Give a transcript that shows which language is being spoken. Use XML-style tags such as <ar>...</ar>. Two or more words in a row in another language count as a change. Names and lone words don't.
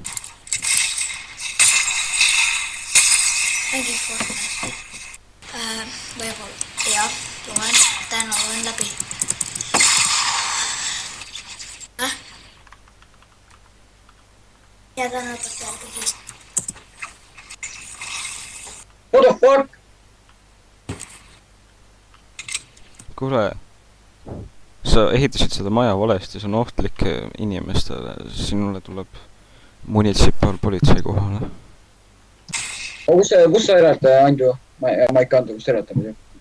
<et>Mingi Fortnite. Võib-olla, jah, loen. Täna loen läbi. Ja täna õpetajal kõigist.</et> <en>What the fuck?</en> <et>Kuule, sa ehitasid seda maja valesti, see on ohtlik inimestele. Sinule tuleb munitsipaalpolitsei kohale. Kus sa elad, Andu? Mike Kandu, kus sa elad muidu?</et>